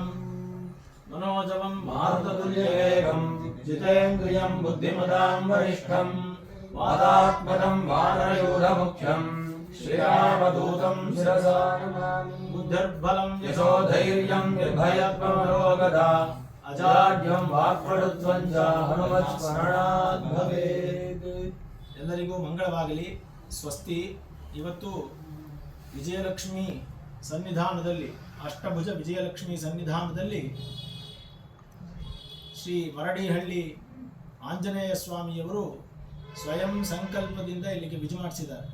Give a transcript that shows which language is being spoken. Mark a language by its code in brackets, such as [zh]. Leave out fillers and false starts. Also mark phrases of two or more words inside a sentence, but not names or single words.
[sa] मनोजवं मारुततुल्यवेगं जितेन्द्रियं बुद्धिमतां वरिष्ठं वादात्मकं वानरयूथमुख्यं श्रीरामदूतं शिरसा नमामि। बुद्धिर्बलं यशोधैर्यं निर्भयत्वमरोगता अजाड्यं वाक्पटुत्वं च हनुमत्स्मरणात् भवेत्। [kn] ಎಲ್ಲರಿಗೂ ಮಂಗಳವಾಗಲಿ, ಸ್ವಸ್ತಿ. ಇವತ್ತು ವಿಜಯಲಕ್ಷ್ಮಿ ಸನ್ನಿಧಾನದಲ್ಲಿ, ಅಷ್ಟಭುಜ ವಿಜಯಲಕ್ಷ್ಮಿ ಸನ್ನಿಧಾನದಲ್ಲಿ ಶ್ರೀ ಮರಡಿಹಳ್ಳಿ ಆಂಜನೇಯ ಸ್ವಾಮಿಯವರು ಸ್ವಯಂ ಸಂಕಲ್ಪದಿಂದ ಇಲ್ಲಿಗೆ ವಿಜಯ ಮಾಡಿಸಿದ್ದಾರೆ.